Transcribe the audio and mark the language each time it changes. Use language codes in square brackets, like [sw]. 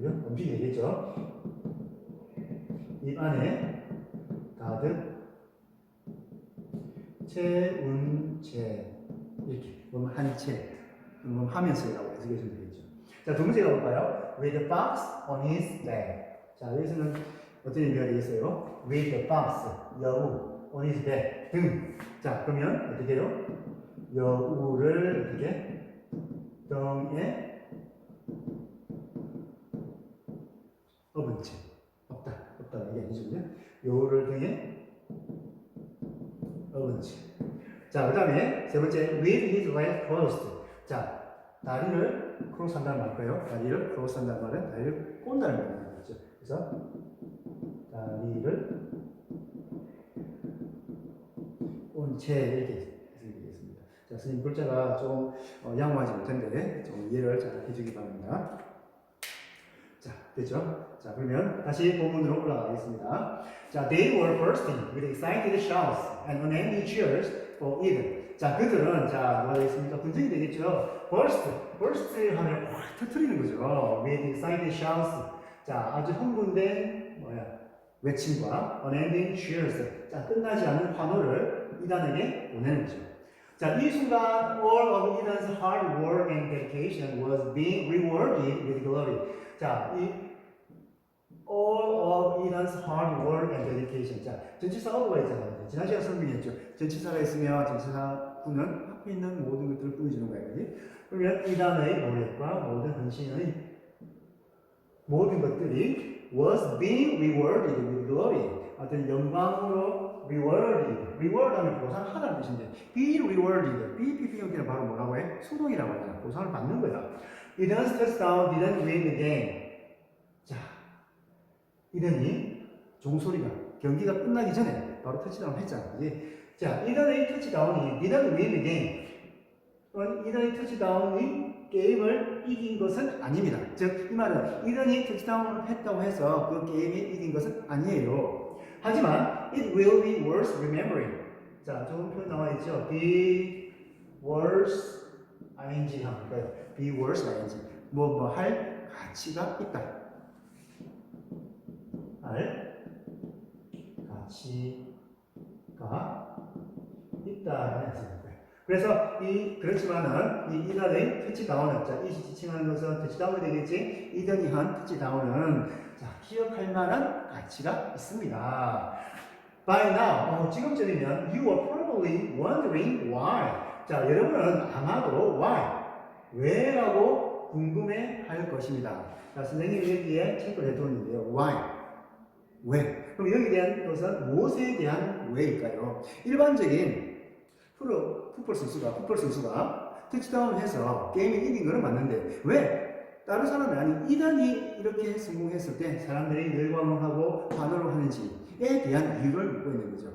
[ko] 음식이 되겠죠. 입 안에 가득 채운 채 이렇게 보면 한 채, 그럼 하면서라고 해석해 주면 되겠죠. 자, 두 번째 가볼까요? [en] With the box on his bag. [ko] 자, 여기서는 어떤 의미가 되겠어요? [en] With the box, 여우, on his bag, 등. [ko] 자, 그러면 어떻게 해요? 여우를 어떻게 등에 업은 채. 없다 이게 아니죠, 그죠? 여우를 등에 업은 채. 자, 그 다음에 세 번째, [en] with his leg crossed. [ko] 자, 다리를 크로스 한다는 말이에요. 다리를 크로스 한다는 말은 다리를 꼰다는 말이죠. 그래서 다리를 꼰 채 이렇게 해석되겠습니다. 자, 선생님 글자가 좀 양호하지 못한데 좀 이해를 잘 해주기 바랍니다. 자, 됐죠? 자, 그러면 다시 본문으로 올라가겠습니다. [en] 자, they were bursting with excited shouts and unending cheers for Eden. [ko] 자, 그들은, 자, 뭐가 되겠습니까? 분쟁이 되겠죠? burst 하면 확 터트리는 거죠. [en] with excited shouts. [ko] 자, 아주 흥분된, 외침과 [en] unending cheers. [ko] 자, 끝나지 않는 환호를 이단에게 보내는 거죠. 자, 이 순간, [en] all of Eden's hard work and dedication was being rewarded with glory. 자, 이 all of Eden's hard work and dedication. [ko] 자, 전치사 of가 있잖아요. 지난 시간 설명했죠. 전치사가 있으면 전치사구는 앞에 있는 모든 것들을 꾸며주는 거예요. 그지? 그러면 이단의 노력과 모든 헌신의 모든 것들이 [en] was being rewarded with glory. [ko] 어떤 영광으로 reward 하면 보상하다는 뜻인데 [en] be rewarded. [ko] BPP형태는 바로 뭐라고 해? 수동이라고 하잖아. 보상을 받는 거야. [en] Eden's touchdown didn't win the game. [ko] 자, 이든이 종소리가 경기가 끝나기 전에 바로 터치다운 했잖아. 그지? 자, 이든의 터치다운이 [en] didn't win the game. [ko] 이든의 터치다운이 게임을 이긴 것은 아닙니다. 즉, 이 말은 이든이 터치다운을 했다고 해서 그 게임이 이긴 것은 아니에요. 하지만 [en] it will be worth remembering. [ko] 자, 좋은 표현 나와 있죠. be worth ing 하면 돼요. be worth ing. 뭐 할 가치가 있다. 할 가치가 있다는 뜻입니다. 그래서 그렇지만은 이 이단의 터치다운은, 자, 이 지칭하는 것은 터치다운이 되겠지. 이단이 한 터치다운은, 자, 기억할 만한 가치가 있습니다. [en] By now, [ko] 지금쯤이면 [en] you are probably wondering why. [ko] 자, 여러분은 아마도 why, 왜라고 궁금해할 것입니다. 자, 선생님이 여기에 체크를 해두었는데요. why, 왜? 그럼 여기에 대한 것은 무엇에 대한 왜일까요? 일반적인 풋볼 선수가 터치다운을 해서 게임을 이긴 거는 맞는데 왜 다른 사람이 아닌 이단이 이렇게 성공했을 때 사람들이 열광을 하고 환호를 하는지에 대한 이유를 묻고 있는 거죠.